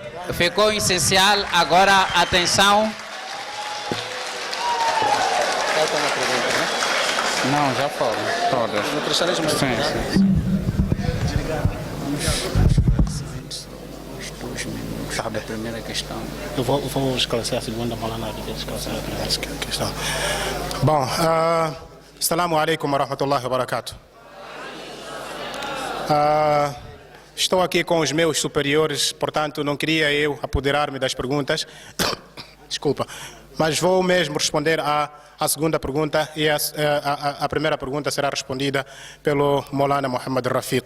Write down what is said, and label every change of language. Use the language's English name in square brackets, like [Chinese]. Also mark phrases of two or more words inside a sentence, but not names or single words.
[Portuguese] Ficou o essencial. Agora, atenção. Não, já foram todas. No cristianismo, sim. Tá bem. Primeira questão. Eu vou esclarecer a segunda, vou na esclarecer a primeira questão. Bom, [Arabic] السلام عليكم ورحمة الله وبركاته. [Portuguese] Estou aqui com os meus superiores, portanto não queria eu apoderar-me das perguntas. Desculpa. Mas vou mesmo responder à segunda pergunta, e a primeira pergunta será respondida pelo Maulana Muhammad Rafiq.